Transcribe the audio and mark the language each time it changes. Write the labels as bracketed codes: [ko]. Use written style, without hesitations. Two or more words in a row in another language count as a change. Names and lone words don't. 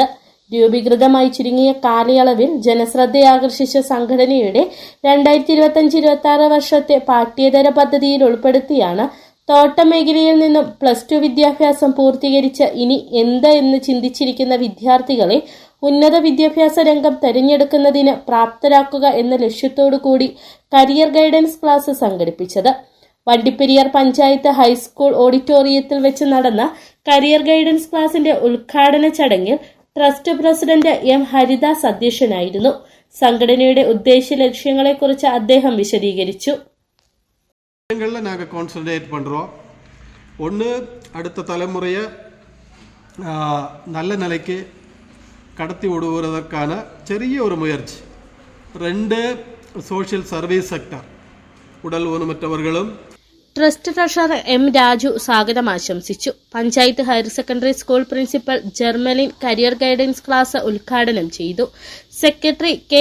[ml] രൂപീകൃതമായി ചുരുങ്ങിയ കാലയളവിൽ ജനശ്രദ്ധയാകർഷിച്ച സംഘടനയുടെ 2025-26 വർഷത്തെ പാഠ്യേതര പദ്ധതിയിൽ ഉൾപ്പെടുത്തിയാണ് തോട്ടം മേഖലയിൽ നിന്നും +2 വിദ്യാഭ്യാസം പൂർത്തീകരിച്ച് ഇനി എന്ത് എന്ന് ചിന്തിച്ചിരിക്കുന്ന വിദ്യാർത്ഥികളെ ഉന്നത വിദ്യാഭ്യാസ രംഗം തെരഞ്ഞെടുക്കുന്നതിന് പ്രാപ്തരാക്കുക എന്ന ലക്ഷ്യത്തോടു കൂടി കരിയർ ഗൈഡൻസ് ക്ലാസ് സംഘടിപ്പിച്ചത്. വണ്ടിപ്പെരിയാർ പഞ്ചായത്ത് ഹൈസ്കൂൾ ഓഡിറ്റോറിയത്തിൽ വെച്ച് നടന്ന കരിയർ ഗൈഡൻസ് ക്ലാസിന്റെ ഉദ്ഘാടന ചടങ്ങിൽ ട്രസ്റ്റ് പ്രസിഡന്റ് M. ഹരിദാസ് അധ്യക്ഷനായിരുന്നു. സംഘടനയുടെ ഉദ്ദേശ ലക്ഷ്യങ്ങളെക്കുറിച്ച് അദ്ദേഹം വിശദീകരിച്ചു. [ta] நாங்கள் கான்சன்ட்ரேட் பண்ணுறோம். ஒன்று, அடுத்த தலைமுறையை நல்ல நிலைக்கு கடத்தி விடுவதற்கான [ml] ചെറിയ ഒരു [ta] മുയற்சி. [en] 2, social service sector, [ta] உடல் ஊனமுற்றவர்களும். [ml] ട്രസ്റ്റ് ട്രഷറർ M. രാജു സ്വാഗതം ആശംസിച്ചു. പഞ്ചായത്ത് ഹയർ സെക്കൻഡറി സ്കൂൾ പ്രിൻസിപ്പൽ ജർമലിൻ കരിയർ ഗൈഡൻസ് ക്ലാസ് ഉദ്ഘാടനം ചെയ്തു. സെക്രട്ടറി K.